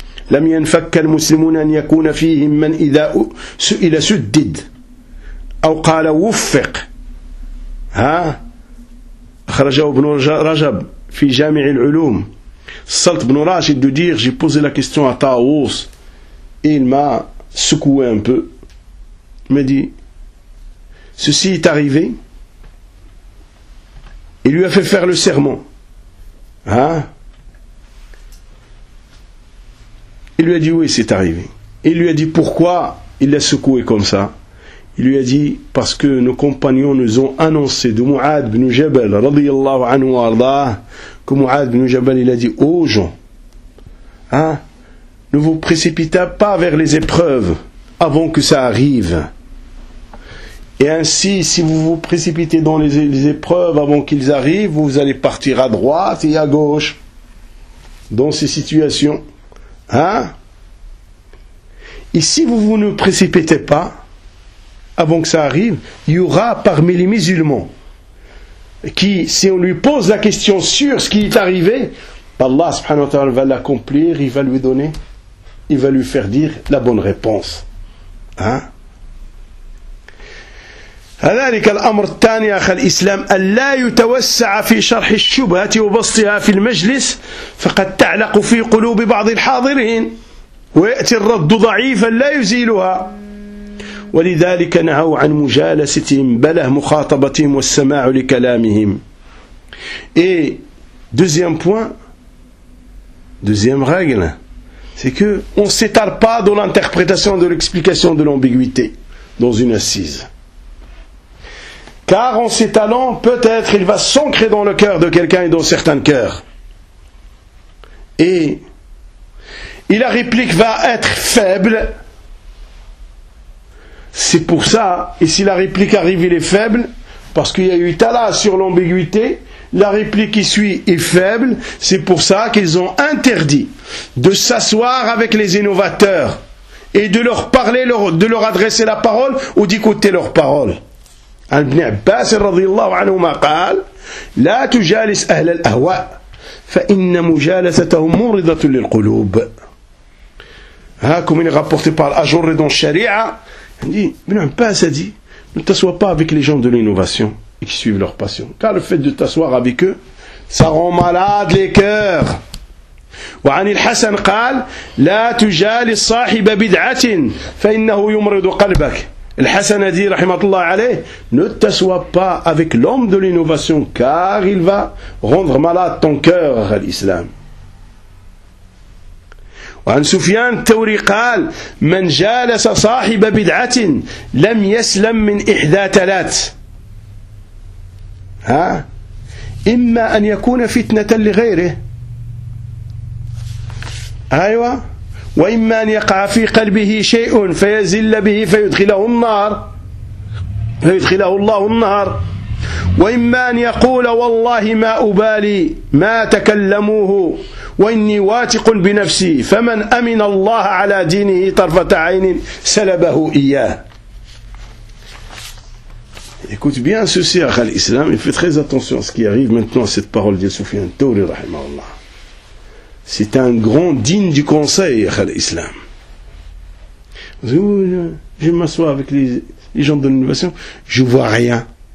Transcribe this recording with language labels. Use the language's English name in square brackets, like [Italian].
[Arabic] لم ينفك المسلمون أن يكون فيهم من إذا سئل سدد أو قال وفق ها أخرجه ابن رجب في جامع العلوم صلت بن راشد [French] de dire j'ai posé la question à Taous il m'a secoué un peu m'a dit ceci est arrivé. Il lui a fait faire le serment. Hein? Il lui a dit oui, c'est arrivé. Il lui a dit pourquoi il l'a secoué comme ça. Il lui a dit parce que nos compagnons nous ont annoncé de Mu'ad ibn Jabal, radiyallahu anhu wa arda, que Mu'ad ibn Jabal, il a dit aux gens, hein? Ne vous précipitez pas vers les épreuves avant que ça arrive. Et ainsi, si vous vous précipitez dans les épreuves avant qu'ils arrivent, vous allez partir à droite et à gauche. dans ces situations. Hein? Et si vous ne précipitez pas, avant que ça arrive, il y aura parmi les musulmans qui, si on lui pose la question sur ce qui est arrivé, Allah subhanahu wa ta'ala va l'accomplir, il va lui donner, il va lui faire dire la bonne réponse. Hein? [Arabic] هذلك الأمر الثاني أخ الإسلام ألا يتوسع في شرح الشبهة وبسطها في المجلس فقد تعلق في قلوب بعض الحاضرين ويأتي الرد ضعيفا لا يزيلها ولذلك نهوا عن مجالستهم بله مخاطبتهم والسماع لكلامهم [French] et deuxième point deuxième règle c'est que on s'étale pas dans l'interprétation de l'explication de l'ambiguïté dans une assise. Car en s'étalant, peut-être il va s'ancrer dans le cœur de quelqu'un et dans certains cœurs. Et la réplique va être faible. C'est pour ça, et si la réplique arrive, il est faible, parce qu'il y a eu tala sur l'ambiguïté, la réplique qui suit est faible, c'est pour ça qu'ils ont interdit de s'asseoir avec les innovateurs et de leur parler, de leur adresser la parole ou d'écouter leur parole. [Arabic] ابن عباس رضي الله عنهما قال لا تجالس أهل الأهواء فإن مجالستهم مرضة للقلوب هاكم إني غابورتي بار أجر دون الشريعة ابن عباس دي [French] ne t'assois pas avec les gens de l'innovation et qui suivent leur passion car le fait de t'asseoir avec eux ça rend malade les cœurs. [Arabic] وعن الحسن قال لا تجالس صاحب بدعة فإنه يمرض قلبك. [French] الحسن [Arabic] دي رحمة الله عليه [French] ne t'assois pas avec l'homme de l'innovation car il va rendre malade ton cœur à l'islam. [Arabic] وعن سفيان الثوري قال من جالس صاحب بدعة لم يسلم من إحدى ثلاث ها إما أن يكون فتنة لغيره أيوة وإما أن يقع في قلبه شيء فيزل به فيدخله النار فيدخله الله النار وإما أن يقول والله ما أبالي ما تكلموه وإني واثق بنفسي فمن أمن الله على دينه طرفة عين سلبه إياه. [French] Écoute bien ceci, [Arabic] أخ الإسلام, [French] et fais très attention à ce qui arrive maintenant à cette parole de Soufiane Thawri رحمه الله. C'est un grand digne du conseil, Akhal Islam. Je m'assois avec les gens de l'innovation, je ne vois rien.